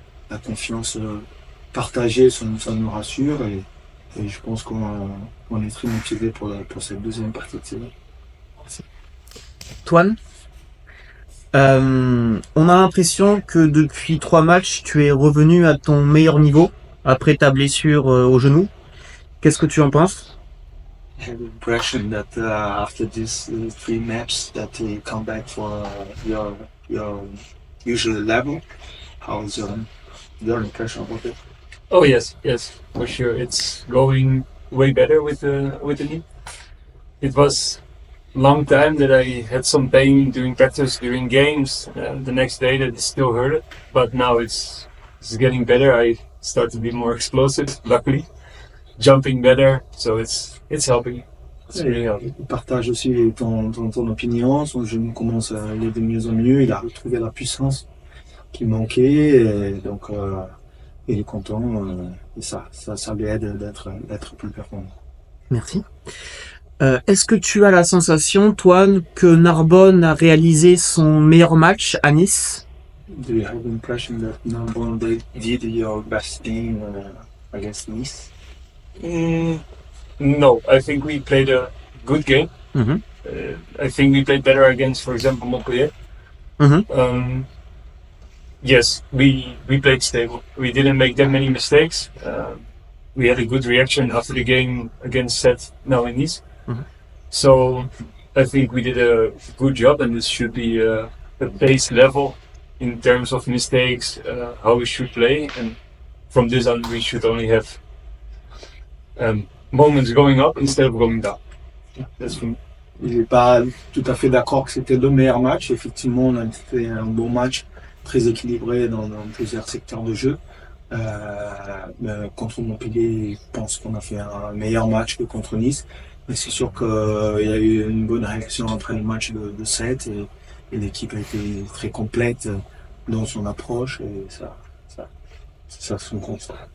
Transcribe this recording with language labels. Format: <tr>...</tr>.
<fr>La confiance partagée, ça nous rassure, et je pense qu'on est très motivé pour cette deuxième partie de saison. Toine, on a l'impression que depuis 3 matchs, tu es revenu à ton meilleur niveau après ta blessure au genou. Qu'est-ce que tu en penses?</fr> <en>I have the impression that after these 3 matches that you come back for your usual level. How's your impression about it? Oh yes, yes, for sure. It's going way better with the knee. It was long time that I had some pain during practice, during games. The next day that it still hurt it, but now it's getting better. I start to be more explosive, luckily, jumping better, so it's helping. It's really helping.</en> <fr>Il partage aussi ton opinion. Son genou commence à aller de mieux en mieux. Il a retrouvé la puissance qui manquait. Et donc, il est content. Et ça lui aide d'être plus performant. Merci. Est-ce que tu as la sensation, Toine, que Narbonne a réalisé son meilleur match à Nice?</fr> <en>Do you have the impression that Narbonne did your best thing against Nice? No, I think we played a good game. Mhm. I think we played better against, for example, Montpellier. Mhm. Yes, we played stable. We didn't make that many mistakes. We had a good reaction after the game against Set now in Nice. Mhm. So I think we did a good job, and this should be a base level in terms of mistakes, how we should play, and from this on we should only have moments going up instead of going down. That's for me.</en> <fr>il n'est pas tout à fait d'accord que c'était le meilleur match. Effectivement, on a fait un bon match, très équilibré dans plusieurs secteurs de jeu. Mais contre Montpellier, je pense qu'on a fait un meilleur match que contre Nice. Mais c'est sûr qu'il y a eu une bonne réaction après le match de 7 et l'équipe a été très complète dans son approche et ça se compte.</fr>